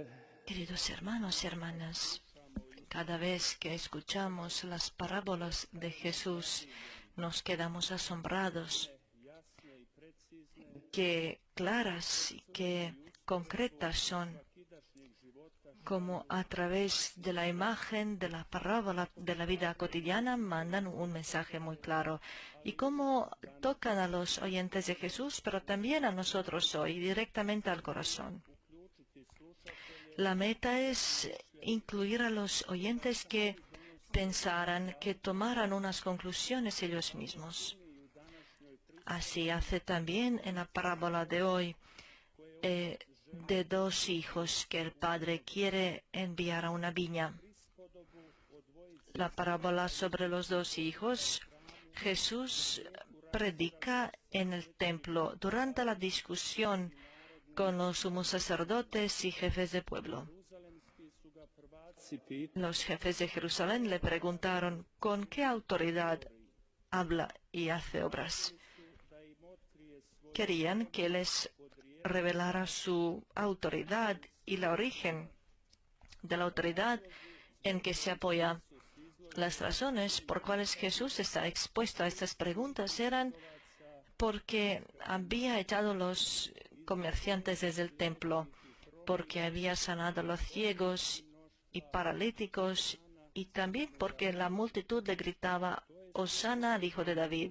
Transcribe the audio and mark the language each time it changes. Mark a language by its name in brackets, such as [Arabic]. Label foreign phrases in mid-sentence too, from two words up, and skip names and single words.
[Spanish] Queridos hermanos y hermanas, cada vez que escuchamos las parábolas de Jesús, nos quedamos asombrados, [Croatian] jasne i precizne [Spanish] qué claras y qué concretas son, [Croatian] svakidašnjeg života [Spanish] como a través de la imagen de la parábola de la vida cotidiana mandan un mensaje muy claro, y cómo tocan a los oyentes de Jesús, pero también a nosotros hoy, directamente al corazón. [Croatian] uključiti slušatelje [Spanish] La meta es incluir a los oyentes que pensaran, que tomaran unas conclusiones ellos mismos. [Croatian] i u današnjoj [Spanish] Así hace también en la parábola de hoy, de 2 hijos que el padre quiere enviar a una viña. [Croatian] prispodobu o dvojici [Spanish] La parábola sobre los 2 hijos, Jesús predica en el templo durante la discusión con los sumos sacerdotes y jefes de pueblo. [Croatian] jeruzalemski su ga prvaci pitali [Spanish] Los jefes de Jerusalén le preguntaron con qué autoridad habla y hace obras. [Croatian] da im otkrije svoj [Spanish] Querían que les revelara su autoridad y la origen de la autoridad en que se apoya. Las razones por cuales Jesús está expuesto a estas preguntas eran porque había echado los comerciantes desde el templo, porque había sanado a los ciegos y paralíticos, y también porque la multitud le gritaba: Hosana al Hijo de David.